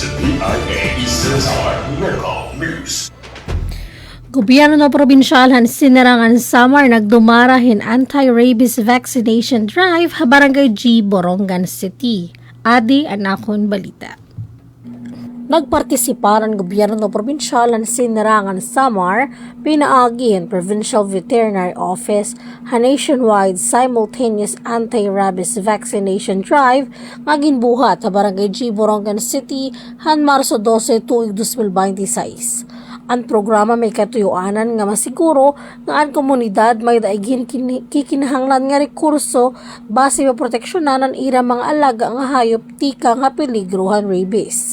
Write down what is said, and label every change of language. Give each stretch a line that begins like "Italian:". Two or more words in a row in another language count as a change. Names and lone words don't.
English: PIA Eastern Samar Local News.
Waray: Gobyerno probinsyal han Sinarangan Samar nagdumarahin
English: anti-rabies vaccination drive
Waray: ha Barangay G, Borongan City. Adi anakon balita. Nagpartisiparan gobyerno probinsyal ng Sinarangan Samar, pinaagi ang Provincial Veterinary Office ha
English: nationwide simultaneous anti-rabies vaccination drive
Waray: nga ginbuhat sa Barangay G, Borongan City han Marso 12, tuig 2026. Ang programa may katuyuanan nga masiguro nga ang komunidad may daigin kikinahanglan nga rekurso base maproteksyonan ang ira mga alaga nga hayop tika nga peligrohan rabies.